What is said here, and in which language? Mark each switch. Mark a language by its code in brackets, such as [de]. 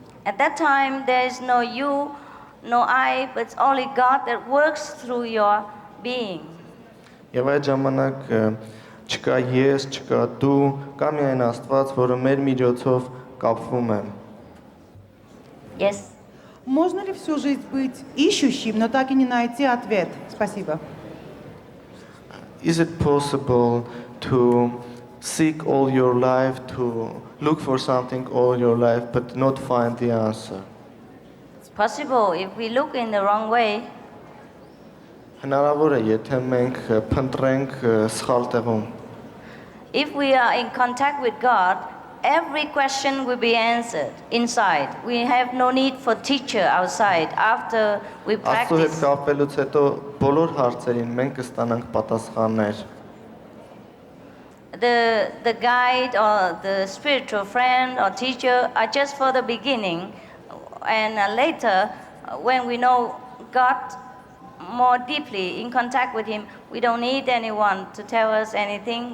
[en] At that time, there is no you, no I, but it's only God that works through your being. [hy] Եվ այդ ժամանակ չկա ես, չկա դու, կա միայն Աստված, որը մեր միջոցով կապվում է։ [en] Yes. [ru] Можно ли всю жизнь быть ищущим, но так и не найти ответ? Спасибо. [en] Is it possible to seek all your life, to look for something all your life, but not find the answer? It's possible if we look in the wrong way. [hy] Հնարավոր է, եթե մենք փնտրենք սխալ տեղում։ [en] If we are in contact with God, every question will be answered inside. We have no need for teacher outside after we [hy] Աստծո հետ [en] practice. [hy] կապելուց հետո բոլոր հարցերին մենք կստանանք պատասխաններ։ [en] The guide or the spiritual friend or teacher are just for the beginning, and later when we know God more deeply in contact with Him, we don't need anyone to tell us anything.